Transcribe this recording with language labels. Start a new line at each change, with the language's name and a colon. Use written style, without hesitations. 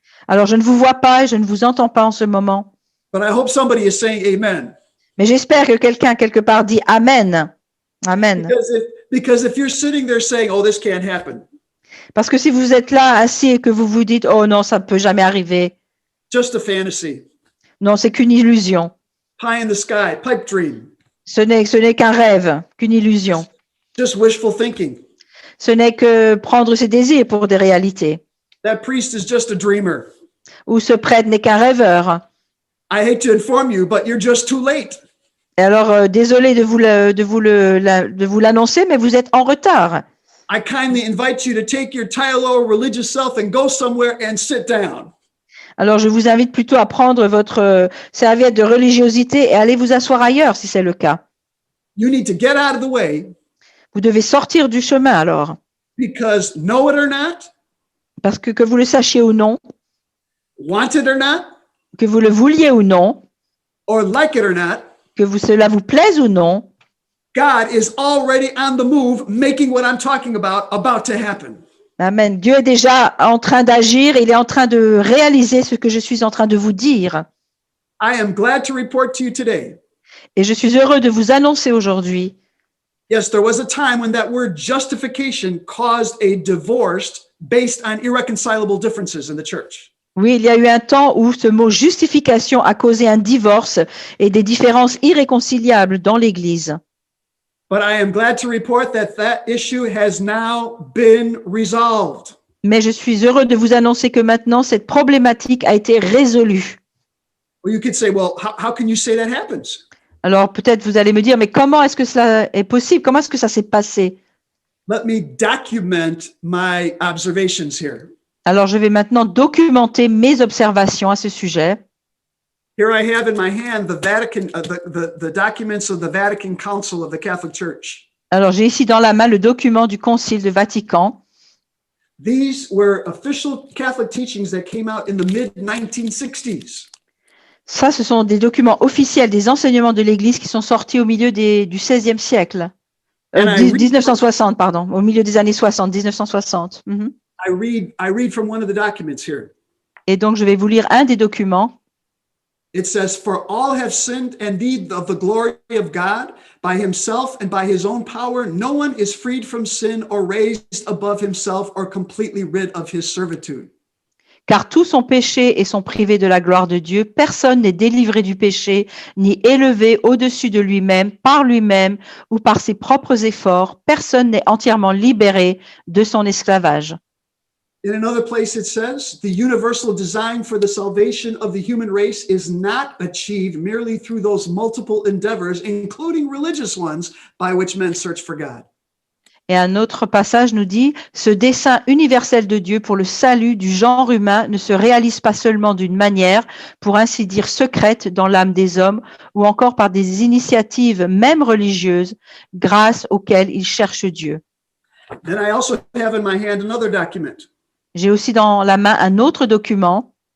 French: Alors, je ne vous vois pas et je ne vous entends pas en ce moment,
English: but I hope somebody is saying amen.
French: mais j'espère que quelqu'un quelque part dit Amen.
English: Amen. Because if you're sitting there saying, oh, this can't happen,
French: Parce que si vous êtes là assis et que vous vous dites Oh non, ça ne peut jamais arriver,
English: just a fantasy,
French: non, c'est qu'une illusion,
English: pie in the sky, pipe dream,
French: ce n'est qu'un rêve, qu'une illusion,
English: just wishful thinking.
French: ce n'est que prendre ses désirs pour des réalités.
English: That priest is just a dreamer.
French: ou ce prêtre n'est qu'un rêveur.
English: I hate to inform you, but you're just too late.
French: Et alors, désolé de vous l'annoncer, mais vous êtes en retard.
English: I kindly invite you to take your Tylenol religious self and go somewhere and sit down.
French: Alors, je vous invite plutôt à prendre votre serviette de religiosité et aller vous asseoir ailleurs, si c'est le cas.
English: You need to get out of the way
French: Vous devez sortir du chemin, alors.
English: because know it or not,
French: Parce que vous le sachiez ou non,
English: want it or not,
French: que vous le vouliez ou non,
English: or like it or not,
French: cela vous plaise ou non,
English: God is already on the move, making what I'm talking about to happen. Amen.
French: Dieu est déjà en train d'agir, il est en train de réaliser ce que je suis en train de vous dire.
English: I am glad to report to you today.
French: Et je suis heureux de vous annoncer aujourd'hui.
English: Yes, there was a time when that word justification caused a divorce based on irreconcilable differences in the church.
French: Oui, il y a eu un temps où ce mot justification a causé un divorce et des différences irréconciliables dans l'Église.
English: But I am glad to report that issue has now been resolved.
French: Mais je suis heureux de vous annoncer que maintenant, cette problématique a été résolue.
English: Well, you could say, well, how can you say that happens?
French: Alors peut-être vous allez me dire, mais comment est-ce que cela est possible? Comment est-ce que ça s'est passé?
English: Let me document my observations here.
French: Alors je vais maintenant documenter mes observations à ce sujet.
English: Here I have in my hand the Vatican, the documents of the Vatican Council of the Catholic Church.
French: Alors j'ai ici dans la main le document du Concile de Vatican.
English: These were official Catholic teachings that came out in the mid-1960s.
French: Ça, ce sont des documents officiels des enseignements de l'Église qui sont sortis au milieu du XVIe siècle. 1960, pardon, au milieu des années 60, 1960. Mm-hmm.
English: I read from one of the documents here.
French: Et donc, je vais vous lire un des documents.
English: It says, "For all have sinned and need of the glory of God by himself and by his own power. No one is freed from sin or raised above himself or completely rid of his servitude."
French: Car tous ont péché et sont privés de la gloire de Dieu. Personne n'est délivré du péché, ni élevé au-dessus de lui-même, par lui-même ou par ses propres efforts. Personne n'est entièrement libéré de son esclavage.
English: In another place it says, "The universal design for the salvation of the human race is not achieved merely through those multiple endeavors, including religious ones, by which men search for God."
French: Et un autre passage nous dit, ce dessein universel de Dieu pour le salut du genre humain ne se réalise pas seulement d'une manière, pour ainsi dire, secrète dans l'âme des hommes, ou encore par des initiatives même religieuses, grâce auxquelles ils cherchent Dieu.
English: Then I also have in my hand another document.
French: J'ai aussi dans la main un autre document.